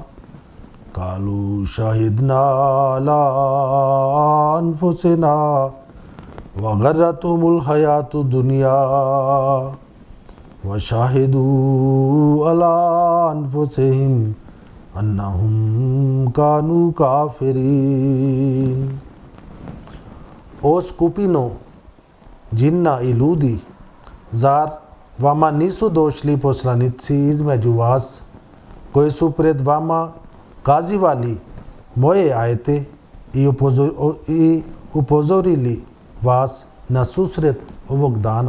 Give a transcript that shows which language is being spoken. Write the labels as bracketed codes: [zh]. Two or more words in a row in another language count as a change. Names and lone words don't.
[ar] قالوا شهدنا على أنفسنا وغرتهم الحياة الدنيا وشهدوا على أنفسهم أنهم كانوا كافرين. [bs] O skupino džinna i ljudi, zar vama nisu došli poslanici između vas koji su pred vama kazivali moje ajete i upozorili vas na susret ovog dana?